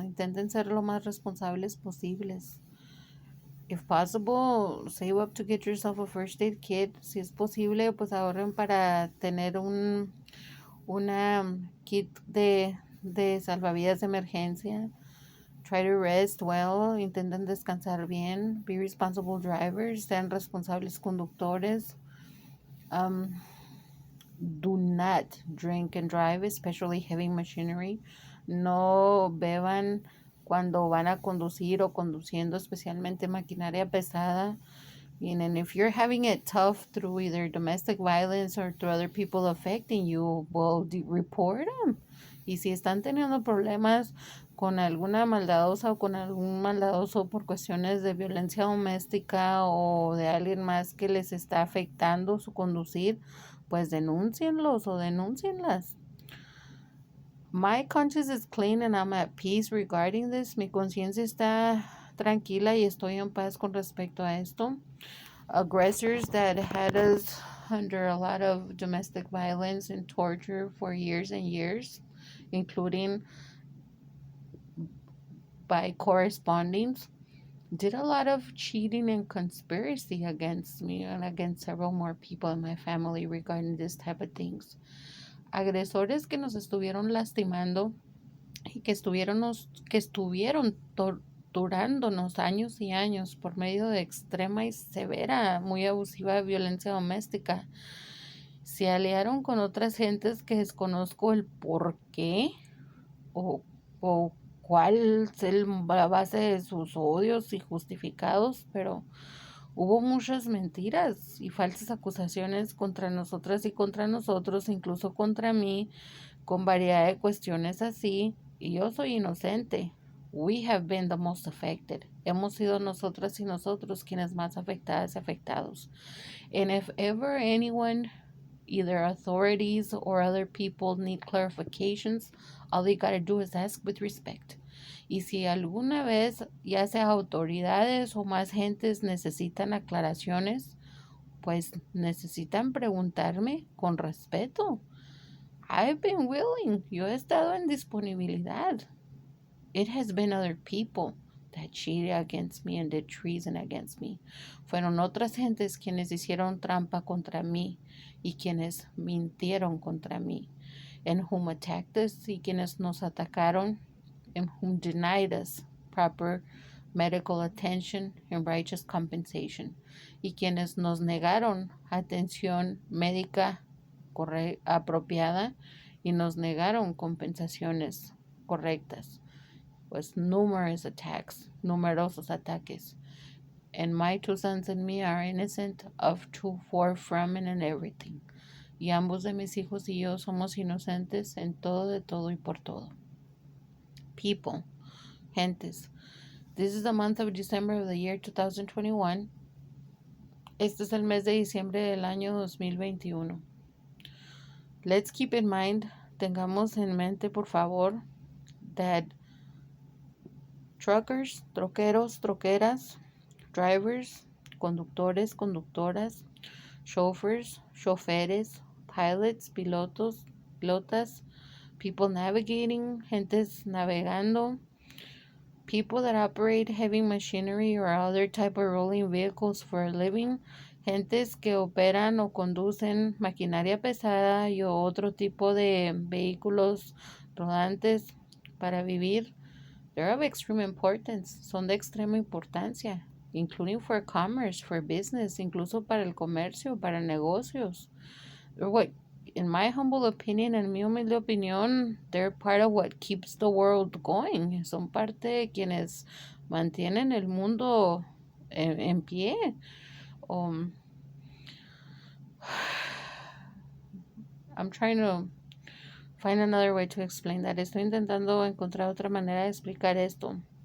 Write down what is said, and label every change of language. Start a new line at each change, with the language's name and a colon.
Spanish: Intenten ser lo más responsables posibles.
English: If possible, save up to get yourself a first aid kit.
Spanish: Si es posible, pues ahorren para tener una kit de salvavidas de emergencia.
English: Try to rest well.
Spanish: Intenten descansar bien.
English: Be responsible drivers.
Spanish: Sean responsables conductores.
English: Do not drink and drive, especially heavy machinery.
Spanish: No beban cuando van a conducir o conduciendo, especialmente maquinaria pesada.
English: And if you're having it tough through either domestic violence or through other people affecting you, well, report them.
Spanish: Y si están teniendo problemas con alguna maldadosa o con algún maldadoso por cuestiones de violencia doméstica o de alguien más que les está afectando su conducir, pues denúncienlos o denúncienlas.
English: My conscience is clean and I'm at peace regarding this.
Spanish: Mi conciencia está tranquila y estoy en paz con respecto a esto.
English: Aggressors that had us under a lot of domestic violence and torture for years and years, including by correspondence, did a lot of cheating and conspiracy against me and against several more people in my family regarding this type of things.
Spanish: Agresores que nos estuvieron lastimando y que estuvieron torturándonos años y años por medio de extrema y severa, muy abusiva violencia doméstica. Se aliaron con otras gentes que desconozco el por qué o, o cuál es la base de sus odios y justificados, pero hubo muchas mentiras y falsas acusaciones contra nosotras y contra nosotros, incluso contra mí, con variedad de cuestiones así, y yo soy inocente.
English: We have been the most affected.
Spanish: Hemos sido nosotras y nosotros quienes más afectadas y afectados.
English: And if ever anyone, either authorities or other people, need clarifications, all they gotta do is ask with respect.
Spanish: Y si alguna vez, ya sea autoridades o más gentes, necesitan aclaraciones, pues necesitan preguntarme con respeto.
English: I've been willing.
Spanish: Yo he estado en disponibilidad.
English: It has been other people that cheated against me and did treason against me.
Spanish: Fueron otras gentes quienes hicieron trampa contra mí y quienes mintieron contra mí,
English: and whom attacked us,
Spanish: y quienes nos atacaron,
English: and whom denied us proper medical attention and righteous compensation,
Spanish: y quienes nos negaron atención médica apropiada y nos negaron compensaciones correctas. Pues
English: numerous attacks,
Spanish: numerosos ataques.
English: And my two sons and me are innocent of to, for, from, and in everything.
Spanish: Y ambos de mis hijos y yo somos inocentes en todo, de todo y por todo.
English: People, gentes. This is the month of December of the year 2021.
Spanish: Este es el mes de diciembre del año 2021.
English: Let's keep in mind,
Spanish: tengamos en mente, por favor,
English: that truckers,
Spanish: troqueros, troqueras, drivers, conductores, conductoras, chauffeurs, choferes, pilots, pilotos, pilotas,
English: people navigating,
Spanish: gentes navegando,
English: people that operate heavy machinery or other type of rolling vehicles for a living,
Spanish: gentes que operan o conducen maquinaria pesada y otro tipo de vehículos rodantes para vivir.
English: They're of extreme importance,
Spanish: son de extrema importancia,
English: including for commerce, for business,
Spanish: incluso para el comercio, para negocios.
English: What, in my humble opinion, en mi humilde opinión, they're part of what keeps the world going.
Spanish: Son parte de quienes mantienen el mundo en pie.
English: I'm trying to find another way to explain that.
Spanish: Estoy intentando encontrar otra manera de explicar esto.